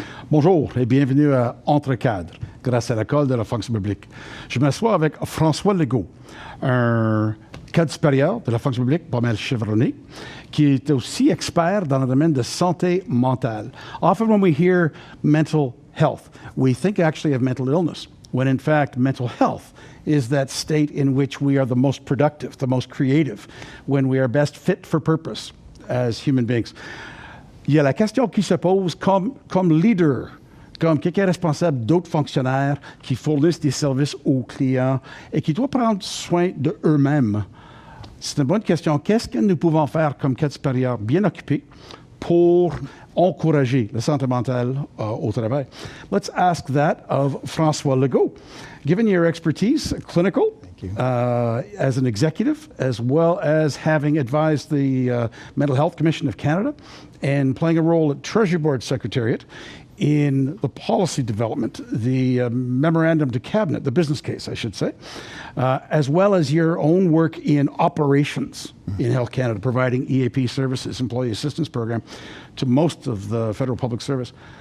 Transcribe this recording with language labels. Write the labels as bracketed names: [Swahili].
[French] Bonjour et bienvenue à Entre cadres, grâce à l'École de la fonction publique. Je m'assois avec François Legault, un cadre supérieur de la fonction publique, pas mal chevronné, qui est aussi expert dans le domaine de santé mentale. [English] Often when we hear mental health, we think actually of mental illness, when in fact mental health is that state in which we are the most productive, the most creative, when we are best fit for purpose as human beings. [French] Il y a la question qui se pose comme leader, comme quelqu'un responsable d'autres fonctionnaires qui fournissent des services aux clients et qui doit prendre soin d'eux-mêmes. C'est une bonne question. Qu'est-ce que nous pouvons faire comme cadre supérieur bien occupé pour encourager la santé mentale au travail? [English] Let's ask that of François Legault. Given your expertise, clinical, as an executive, as well as having advised the Mental Health Commission of Canada and playing a role at Treasury Board Secretariat in the policy development, the memorandum to cabinet, the business case, I should say, as well as your own work in operations in Health Canada, providing EAP services, Employee Assistance Program, to most of the federal public service.